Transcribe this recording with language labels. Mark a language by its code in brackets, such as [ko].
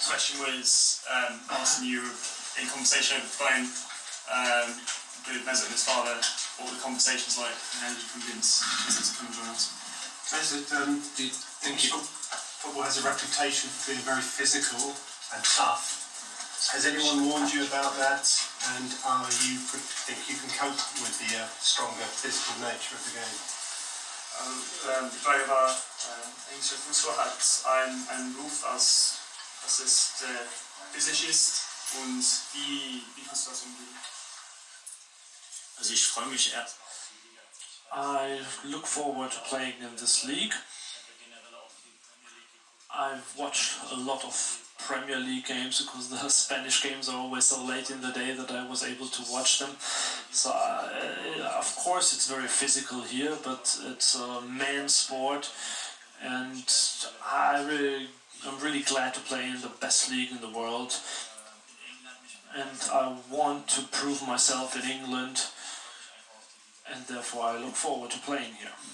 [en] The question was, Arsene, you were in conversation over the phone with Mesut and his father, what were the conversations like, and how did you convince Mesut to come and join us? Mesut, do you think football has a reputation for being very physical and tough? Has anyone warned you about that, and think you can cope with the stronger physical nature of the game? [de] Die Frage war, englischer Fußball hat einen Ruf, dass es physisch ist, und wie kannst du das umgehen? Also ich freue mich erst. [en] I look forward to playing in this league. I've watched a lot of Premier League games because the Spanish games are always so late in the day that I was able to watch them. So of course it's very physical here, but it's a man's sport, and I'm really glad to play in the best league in the world, and I want to prove myself in England, and therefore I look forward to playing here.